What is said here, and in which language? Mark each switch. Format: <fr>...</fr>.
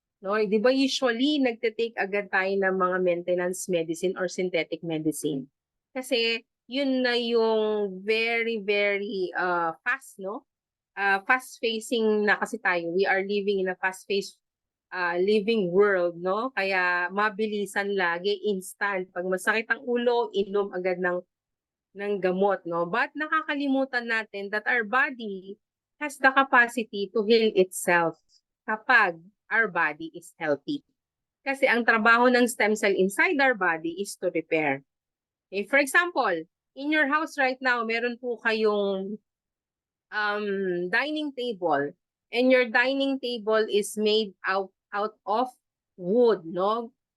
<tl>No, 'di ba usually nagte-take agad tayo ng mga maintenance medicine or synthetic medicine. Kasi yun na yung</tl> <en>very very fast,</en> <tl>no?</tl> <en>Fast facing na kasi tayo. We are living in a fast paced living world, no?</en> <tl>Kaya mabilisan lagi, instant. Pag masakit ang ulo, inom agad ng gamot, no?</tl> <en>But</en> <tl>nakakalimutan natin</tl> <en>that our body has the capacity to heal itself</en> <tl>kapag</tl> <en>our body is healthy.</en> <tl>Kasi ang trabaho ng</tl> <en>stem cell inside our body is to repair. Okay, for example, in your house right now,</en> <tl>meron po kayong</tl> <en>dining table, and your dining table is made out of wood, no?</en>